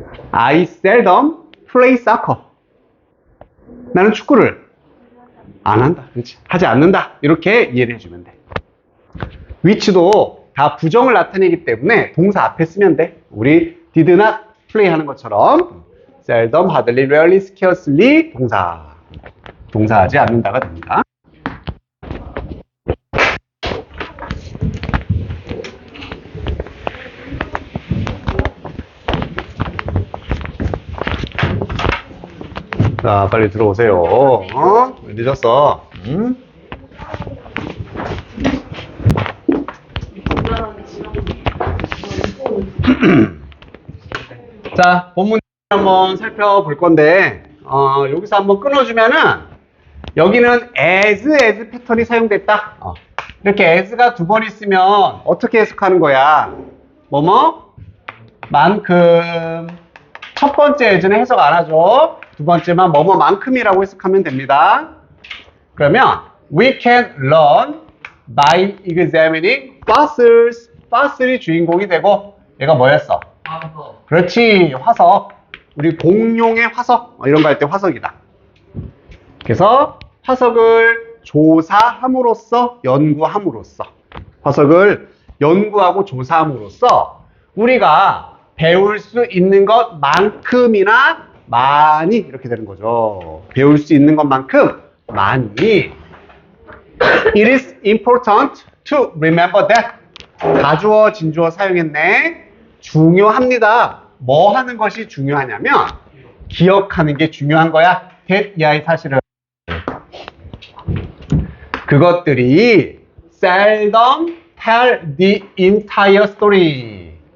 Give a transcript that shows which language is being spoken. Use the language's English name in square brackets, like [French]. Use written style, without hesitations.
[English] I seldom play soccer. [Korean] 나는 축구를 안 한다. 그렇지, 하지 않는다. 이렇게 이해를 해주면 돼. which도 다 부정을 나타내기 때문에 동사 앞에 쓰면 돼. 우리 [English] did not play [Korean] 하는 것처럼 [English] seldom, hardly, rarely, scarcely [Korean] 동사하지 않는다가 됩니다. 자, 빨리 들어오세요. 왜 늦었어? 자, 본문 한번 살펴볼 건데 여기서 한번 끊어주면은 여기는 as 패턴이 사용됐다. 이렇게 as가 두 번 있으면 어떻게 해석하는 거야? 뭐뭐? 만큼. 첫 번째 as는 해석 안 하죠. 두 번째만 뭐뭐만큼이라고 해석하면 됩니다. 그러면 [English] we can learn by examining fossils. [Korean] fossil이 주인공이 되고 얘가 뭐였어? 화석. 그렇지, 화석. 우리 공룡의 화석 이런 거 할 때 화석이다. 그래서 화석을 조사함으로써 연구함으로써 화석을 연구하고 조사함으로써 우리가 배울 수 있는 것만큼이나 많이 이렇게 되는 거죠. 배울 수 있는 것만큼 많이. [English] It is important to remember that. [Korean] 가주어, 진주어 사용했네. 중요합니다. 뭐 하는 것이 중요하냐면 기억하는 게 중요한 거야. that 이하의 사실은 그것들이 seldom, [English] tell the entire story.